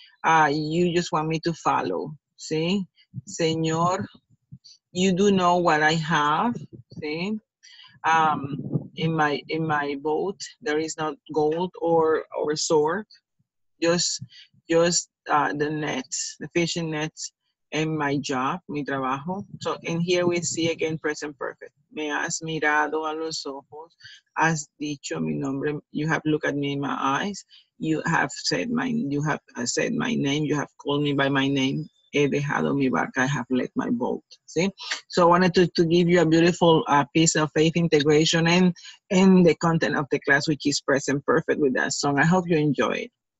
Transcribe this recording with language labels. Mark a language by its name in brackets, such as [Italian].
[English] You just want me to follow. See, Señor, you do know what I have. See. In my boat there is not gold or sword, just the nets, the fishing nets, and my job, [Spanish] mi trabajo. [English] So and here we see again present perfect. [Spanish] Me has mirado a los ojos, has dicho mi nombre. [English] You have looked at me in my eyes. You have said my name. You have called me by my name. [Spanish] He dejado mi barca, [English] I have left my boat. See? So I wanted to give you a beautiful piece of faith integration and the content of the class, which is present perfect with that song. I hope you enjoy it.